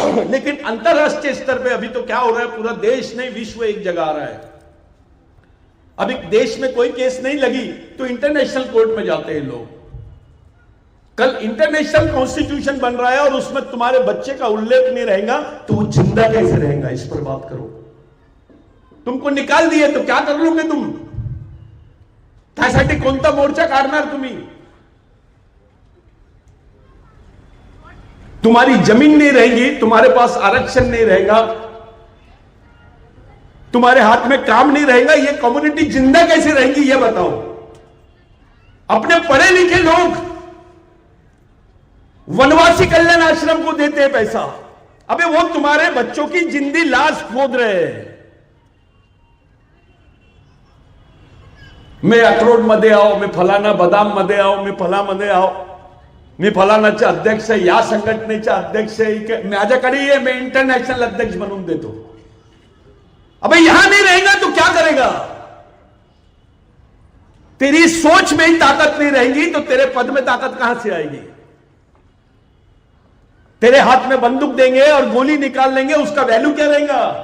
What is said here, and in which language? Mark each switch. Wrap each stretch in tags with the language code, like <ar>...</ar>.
<hi>लेकिन अंतरराष्ट्रीय स्तर पे अभी तो क्या हो रहा है, पूरा देश नहीं विश्व एक जगह आ रहा है। अभी देश में कोई केस नहीं लगी तो इंटरनेशनल कोर्ट में जाते हैं लोग। कल इंटरनेशनल कॉन्स्टिट्यूशन बन रहा है और उसमें तुम्हारे बच्चे का उल्लेख नहीं रहेगा तो वो जिंदा कैसे रहेगा, इस पर बात करो। तुमको निकाल दिए तो क्या कर लोगे तुम,</hi> <mr>त्यासाठी कोणता मोर्चा काढणार तुम्ही?</mr> <hi>तुम्हारी जमीन नहीं रहेगी, तुम्हारे पास आरक्षण नहीं रहेगा, तुम्हारे हाथ में काम नहीं रहेगा, ये कम्युनिटी जिंदा कैसे रहेंगी ये बताओ। अपने पढ़े लिखे लोग वनवासी कल्याण आश्रम को देते हैं पैसा, अबे वो तुम्हारे बच्चों की जिंदी लाश खोद रहे हैं।</hi> <mr>मैं अक्रोड मध्ये आओ, मैं फलाना बदाम मध्ये आओ, मैं फला मध्ये आओ, मी फलानाचे अध्यक्ष आहे, या संघटनेचे अध्यक्ष आहे, माझ्याकडे ये, मैं इंटरनेशनल अध्यक्ष बनवून देतो।</mr> <hi>अबे यहां नहीं रहेगा तो क्या करेगा? तेरी सोच में ही ताकत नहीं रहेगी तो तेरे पद में ताकत कहां से आएगी? तेरे हाथ में बंदूक देंगे और गोली निकाल लेंगे, उसका वैल्यू क्या रहेगा?</hi>